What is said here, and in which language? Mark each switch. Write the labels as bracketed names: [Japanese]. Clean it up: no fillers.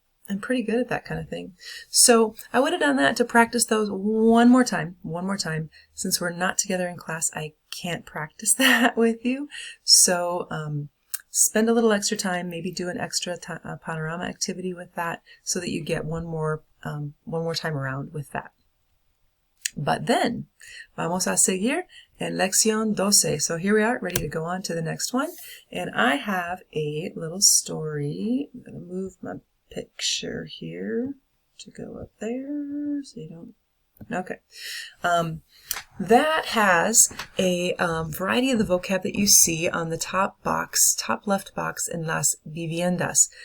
[English] I'm pretty good at that kind of thing. So I would have done that to practice those one more time. Since we're not together in class, I can't practice that with you. So spend a little extra time, maybe do an extra panorama activity with that, so that you get one more time around with that. But then, [Spanish] vamos a seguir en lección 12. [English] So here we are, ready to go on to the next one. And I have a little story. I'm going to move my picture here to go up there so you don't. Okay. That has a variety of the vocab that you see on the top left box in las viviendas.